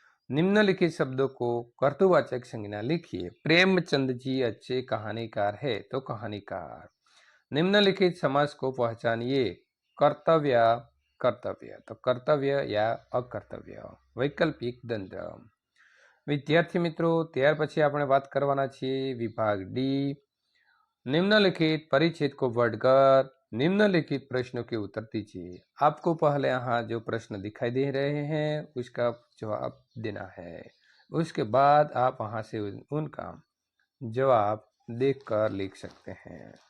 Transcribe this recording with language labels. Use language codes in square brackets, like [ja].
[hi] निम्नलिखित शब्दों को कर्तुवाचक संज्ञा लिखिए। प्रेमचंद जी अच्छे कहानीकार है, तो कहानीकार। निम्नलिखित समास को पहचानिए। कर्तव्य, कर्तव्य, तो कर्तव्य या अकर्तव्य। वैकल्पिक द्वंद्व। विद्यार्थी मित्रों, [gu] ત્યાર પછી આપણે વાત કરવાના છીએ વિભાગ ડી। [hi] निम्नलिखित परिच्छेद को वर्णकर निम्नलिखित प्रश्नों के उत्तर दीजिए। आपको पहले यहाँ जो प्रश्न दिखाई दे रहे हैं उसका जवाब देना है। उसके बाद आप वहाँ से उनका जवाब देखकर लिख सकते हैं।